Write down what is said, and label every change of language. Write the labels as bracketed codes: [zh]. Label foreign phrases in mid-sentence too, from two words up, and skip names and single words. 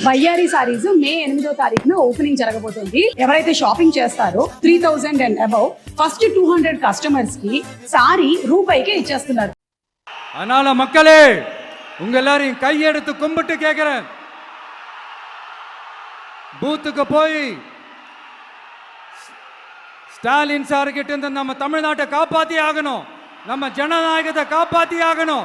[te] వయ్యారి సారీస్ మే 8వ తారీఖున ఓపెనింగ్ జరగబోతుంది. ఎవరైతే షాపింగ్ చేస్తారో 3000 [en] and above first [te] 200 కస్టమర్స్ కి సారీ రూపాయికే ఇచ్చేస్తున్నారు. [ta] அதனால மக்களே உங்க எல்லாரையும் கையெடுத்து கும்பிட்டு கேட்கிறேன், பூத்துக்கு போய் ஸ்டாலின் சார் கிட்ட இருந்து நம்ம தமிழ்நாட்டை காப்பாத்தி ஆகணும், நம்ம ஜனநாயகத்தை காப்பாத்தி ஆகணும்.